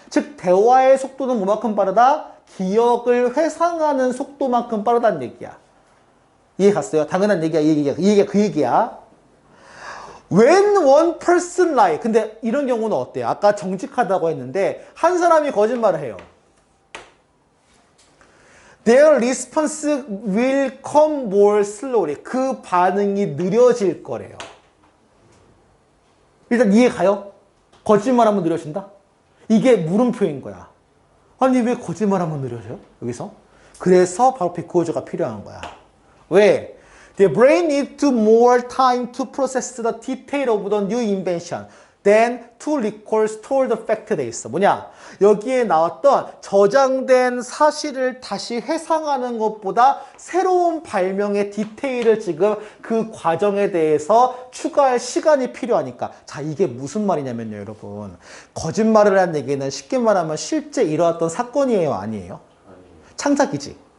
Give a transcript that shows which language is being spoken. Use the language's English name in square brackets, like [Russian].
[Korean] 즉 대화의 속도는 뭐만큼 빠르다? 기억을 회상하는 속도만큼 빠르다는 얘기야. 이해 갔어요? 당연한 얘기야. 이 얘기가 그 얘기야. [English] When one person lie. [Korean] 근데 이런 경우는 어때요? 아까 정직하다고 했는데 한 사람이 거짓말을 해요. [English] Their response will come more slowly. [Korean] 그 반응이 느려질 거래요. 일단 이해 가요? 거짓말하면 느려진다? 이게 물음표인 거야. 아니 왜 거짓말하면 느려져요? 여기서? 그래서 바로 비코즈가 필요한 거야. 왜? [English] The brain needs to more time to process the detail of the new invention than to recall stored fact [Korean] 돼 있어. 뭐냐? 여기에 나왔던 저장된 사실을 다시 회상하는 것보다 새로운 발명의 디테일을 지금 그 과정에 대해서 추가할 시간이 필요하니까. 자, 이게 무슨 말이냐면요, 여러분. 거짓말을 한 얘기는 쉽게 말하면 실제 일어났던 사건이에요, 아니에요? 창작이지.